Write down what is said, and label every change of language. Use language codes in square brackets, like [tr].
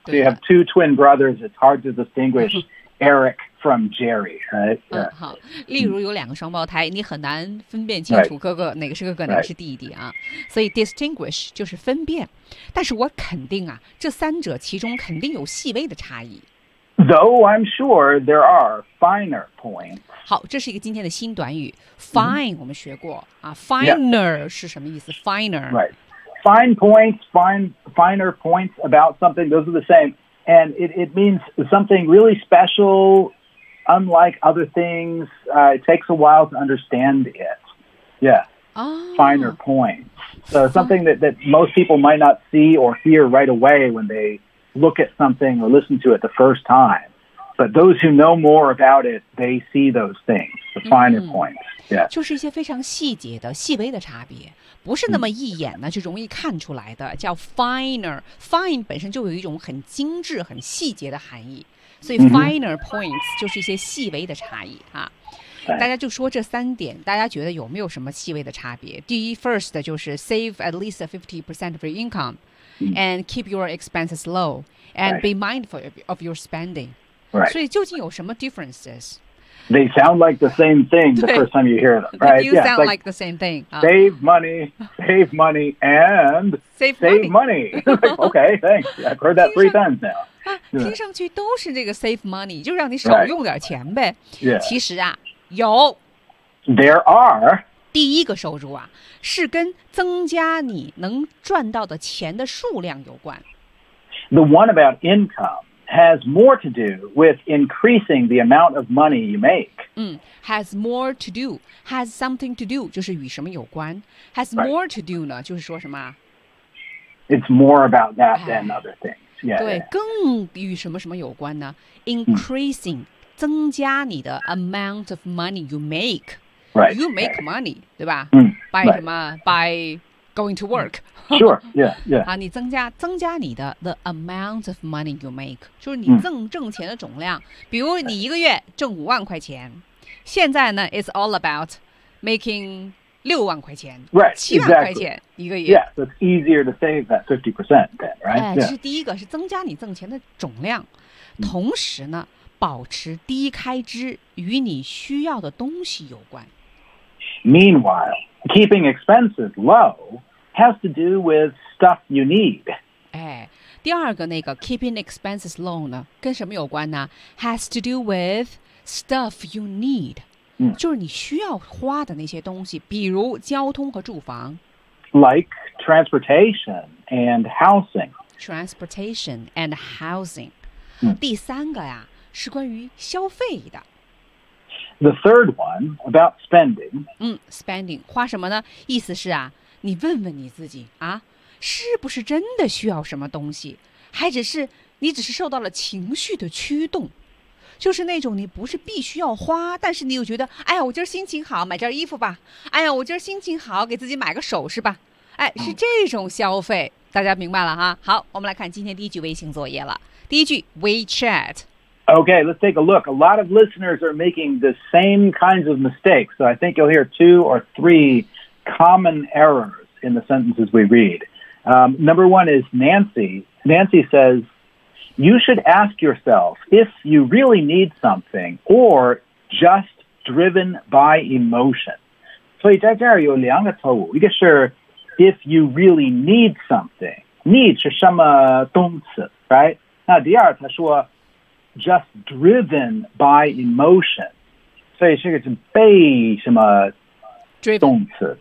[en] So you have two twin brothers, it's hard to distinguish Eric from Jerry, right? Yeah. [zh] 好，例如有两个双胞胎，你很难分辨清楚哥哥哪个是哥哥，哪个是弟弟啊。所以 distinguish 就是分辨，但是我肯定啊，这三者其中肯定有细微的差异。 [en] Though I'm sure there are finer points. [zh] 好，这是一个今天的新短语 ，fine、mm-hmm. 我们学过啊 ，finer、 [en] yeah. [zh] 是什么意思 ？Finer, [en] right? Fine points, finer points about something. Those are the same, and it means something really special, unlike other things. It takes a while to understand it. Yeah, finer points. So something that most people might not see or hear right away when they. Look at something or listen to it the first time. But those who know more about it, they see those things, the finer points. Yeah. [zh] 就是一些非常细节的、细微的差别，不是那么一眼呢就容易看出来的，叫 finer. Fine 本身就有一种很精致、很细节的含义，所以 finer points 就是一些细微的差异啊。大家就说这三点，大家觉得有没有什么细微的差别？第一 [en] ，first [zh] 就是 [en] save at least 50% of your income。 And keep your expenses low, and be mindful of your spending. Right. [zh] 所以究竟有什么 differences? [en] They sound like the same thing the first time you hear them, right? They do sound like the same thing. Save money, and save money. Okay, thanks. I've heard that three times now. [zh] 听上去都是这个 [en] save money, [zh] 就让你少用点钱呗。 [en] Yeah. [zh] 其实啊，有。 [en] There are. [zh] 第一个收入啊，是跟增加你能赚到的钱的数量有关。 [en] The one about income has more to do with increasing the amount of money you make. Has more to do, has something to do, [zh] 就是与什么有关。 [en] Has more to do [zh] 呢，就是说什么？ [en] It's more about that than other things. Yeah, [zh] 对，更与什么什么有关呢？ [en] Increasing, [zh] 增加你的 [en] amount of money you make. Right, you make money, [zh] 对吧？ [en] By [zh] 什么 [en] ？By going to work. Sure, yeah, yeah. [zh] 啊，你增加你的 [en] the amount of money you make, [zh] 就是你挣钱的总量。比如你一个月挣五万块钱，现在呢 ， [en] it's all about making [zh] 六万块钱， [en] right, [zh] 七万块钱一个月。 [en] Yeah, so it's easier to save that 50% then, right? [zh] 哎，这是第一个，是增加你挣钱的总量，同时呢。保持低开支与你需要的东西有关。 [en] Meanwhile, keeping expenses low has to do with stuff you need. [zh] 哎，第二个那个 [en] keeping expenses low [zh] 呢，跟什么有关呢 [en] ？Has to do with stuff you need. [zh] 就是你需要花的那些东西，比如交通和住房。 [en] Like transportation and housing. Transportation and housing. [zh] 第三个呀。是关于消费的。 [en] The third one about spending. Spending [zh] 花什么呢？意思是啊，你问问你自己啊，是不是真的需要什么东西，还只是你只是受到了情绪的驱动，就是那种你不是必须要花，但是你又觉得，哎呀，我今儿心情好，买件衣服吧。哎呀，我今儿心情好，给自己买个首饰吧。哎，是这种消费，大家明白了哈。好，我们来看今天第一句微信作业了。第一句 ，WeChat。 [en] Okay, let's take a look. A lot of listeners are making the same kinds of mistakes, so I think you'll hear two or three common errors in the sentences we read. Number one is Nancy. Nancy says, you should ask yourself if you really need something or just driven by emotion. [zh] 所以在这儿有两个错误。一个是 [en] if you really need something. Need [zh] 是什么动词, [en] right? [zh] 那第二他说 [en] Just driven by emotion. [zh] 所以这个是被什么动词、